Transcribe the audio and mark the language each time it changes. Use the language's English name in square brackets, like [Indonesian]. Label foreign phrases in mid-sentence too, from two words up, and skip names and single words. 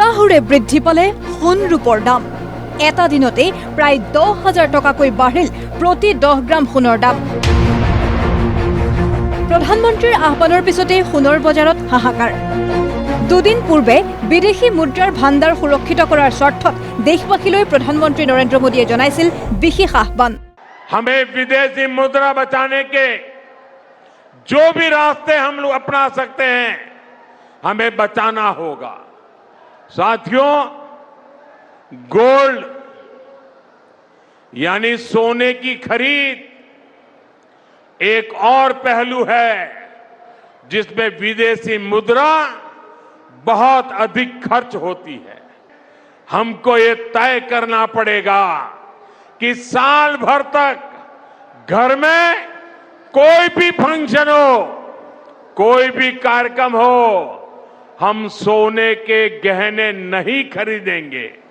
[Assamese] জোৰে বৃদ্ধি পালে সোণ ৰূপৰ দাম এটা দিনতে প্ৰায় 10,000 টকাকৈ বাঢ়িল প্ৰতি 10 গ্ৰাম সোণৰ দাম প্ৰধানমন্ত্ৰীৰ আহ্বানৰ পিছতে সোণৰ বজাৰত হাহাকাৰ দুদিন পূৰ্বে বিদেশী মুদ্ৰাৰ ভাণ্ডাৰ সুৰক্ষিত কৰাৰ স্বাৰ্থত দেশবাসীলৈ প্ৰধানমন্ত্ৰী নৰেন্দ্ৰ মোদীয়ে জনাইছিল বিশেষ আহ্বান [Hindi] हमें विदेशी मुद्रा बचाने के जो भी रास्ते हम लोग अपना सकते हैं हमें बचाना होगा साथियों गोल्ड यानी सोने की खरीद एक और पहलू है जिसमें विदेशी मुद्रा बहुत अधिक खर्च होती है हमको ये तय करना पड़ेगा कि साल भर तक घर में कोई भी फंक्शन हो कोई भी कार्यक्रम हो हम सोने के गहने नहीं खरीदेंगे